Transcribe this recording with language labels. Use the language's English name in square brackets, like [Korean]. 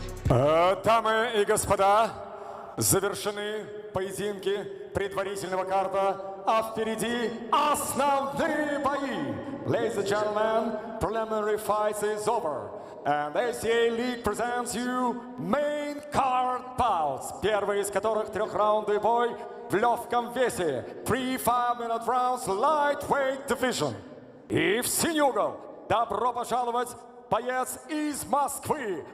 [Russian] Дамы и господа, завершены поединки предварительного карта, а впереди основные бои. [English] Ladies and gentlemen, preliminary fights is over. And ACA League presents you main card bouts, [Russian] первый из которых трехраундовый бой в легком весе. [English] 3 5-minute rounds lightweight division. [Russian] И в синий угол добро пожаловать боец из Москвы.